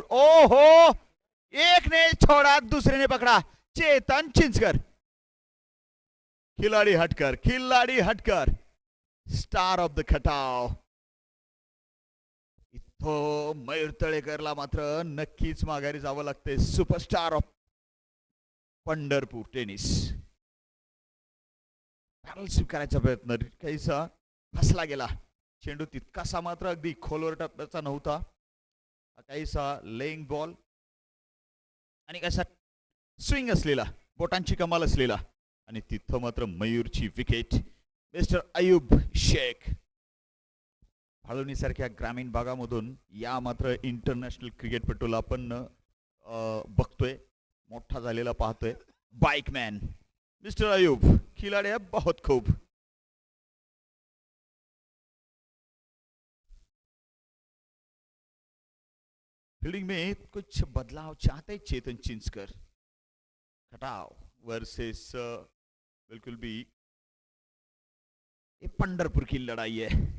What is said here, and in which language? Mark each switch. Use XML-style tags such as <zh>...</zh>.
<hi>ओ हो एक ने छोड़ा दूसरे ने पकड़ा. चेतन चिंचकर. खिलाड़ी हटकर खिलाड़ी हटकर</hi> <en>Star of the Khatav.</en> <mr>इथं मयूर तळेकरला मात्र नक्कीच माघारी जावं लागते.</mr> <en>Superstar of Pandharpur tennis.</en> <mr>Paddle स्वीकारायचा प्रयत्न काहीसा फसला गेला. चेंडू तितकासा मात्र अगदी खोलवर टप्प्याचा नव्हता. काहीसा लेईंग बॉल आणि कसा स्विंग असलेला बोटांची कमाल असलेला आणि तिथं मात्र मयूरची विकेट. मिस्टर अयूब शेख. भाळवणी सारख्या ग्रामीण भागामधून या मात्र इंटरनॅशनल क्रिकेटपटूला आपण बघतोय मोठा झालेला पाहतोय.</mr> <hi>बाइकमॅन मिस्टर अयूब खिलाड़ी है बहुत खूब. फील्डिंग में कुछ बदलाव चाहते चेतन चिंचकर. खटाव वर्सेस बिल्कुल भी ये पंढरपुर की लड़ाई है.</hi>